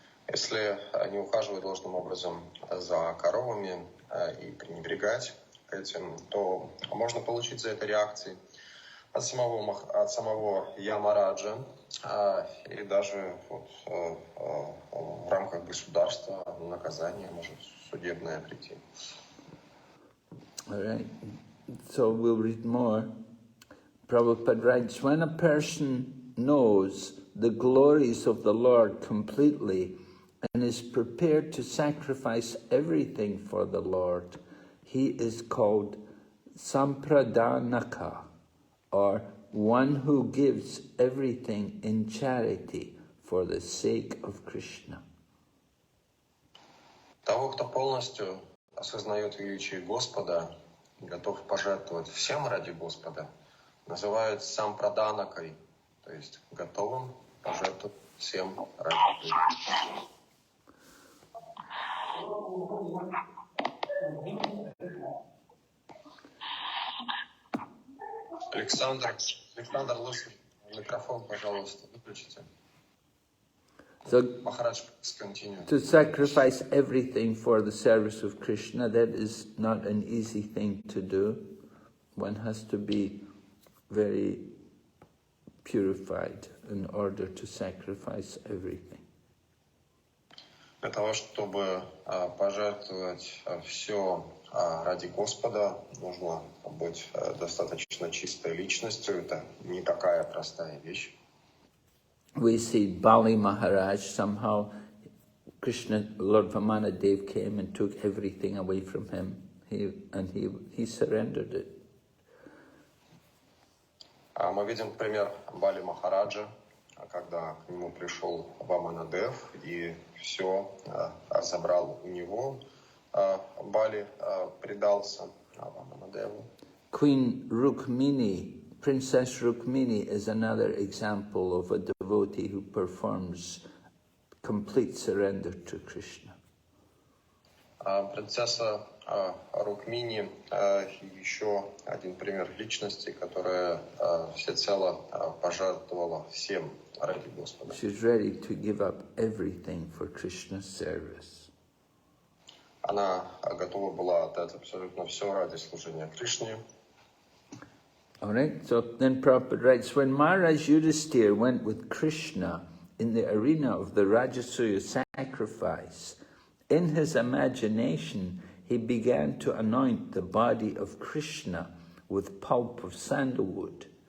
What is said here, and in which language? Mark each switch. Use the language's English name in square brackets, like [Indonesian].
[Russian] Если не ухаживать должным образом за коровами и пренебрегать этим, то можно получить за это реакции от самого Ямараджа и даже в рамках государства наказание может судебное прийти. [English] All right, so we'll read more. Prabhupada writes, when a person knows the glories of the Lord completely and is prepared to sacrifice everything for the Lord, he is called Sampradanaka, or one who gives everything in charity for the sake of Krishna. [Russian] Того, кто полностью осознает величие Господа, готов пожертвовать всем ради Господа, называют сампраданакой, то есть готовым пожертвовать всем ради Господа. Александр, Лысый, микрофон, пожалуйста, выключите. [English] So, Maharaj, continue. to sacrifice everything for the service of Krishna, that is not an easy thing to do. One has to be very purified in order to sacrifice everything. [Russian] Для того, чтобы пожертвовать все ради Господа, нужно быть достаточно чистой личностью. Это не такая простая вещь. [English] We see Bali Maharaj, somehow Krishna, Lord Vamanadev came and took everything away from him. He surrendered it. [Russian] Мы видим пример Бали Махараджа, когда к нему пришел Ваманадев и все забрал у него. Бали предался Ваманадеву. [English] Queen Rukmini, Princess Rukmini is another example of a devotee who performs complete surrender to Krishna. [Russian] Принцесса Рукмини еще один пример личности, которая всецело пожертвовала всем ради Господа. [English] She's ready to give up everything for Krishna's service. [Russian] Она готова была отдать абсолютно все ради служения Кришне. [English] All right, so then Prabhupada writes, when Maharaj Yudhisthira went with Krishna in the arena of the Rajasuya sacrifice, in his imagination he began to anoint the body of Krishna with pulp of sandalwood.